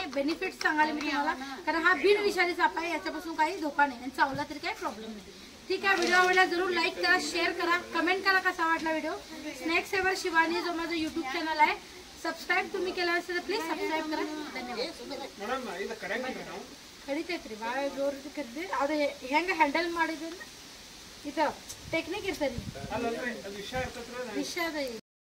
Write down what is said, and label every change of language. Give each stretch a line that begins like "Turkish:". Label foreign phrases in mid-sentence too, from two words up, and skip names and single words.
Marathi: बेनिफिट सांगायला मी तुम्हाला कारण हा बिनविषारी साप आहे. याच्यापासून काही धोका नाही आणि चावला तरी काही प्रॉब्लेम नाही. ठीक आहे. व्हिडिओ आवडला जरूर लाईक करा शेअर करा कमेंट करा कसा वाटला व्हिडिओ. स्नॅक सेवर शिवानी जो माझा
English: YouTube channel
Marathi: आहे सबस्क्राईब तुम्ही केलं असेल तर प्लीज सबस्क्राईब करा. धन्यवाद.
Kannada: ಕಡಿತೈತ್ರಿ ಭಾಳ ಜೋರು ಕರಿದ್ರಿ ಅದು ಹೆಂಗೆ ಹ್ಯಾಂಡಲ್ ಮಾಡಿದ್ರೆ ಇದು ಟೆಕ್ನಿಕ್ ಇರ್ತದೆ ವಿಷ ಅದ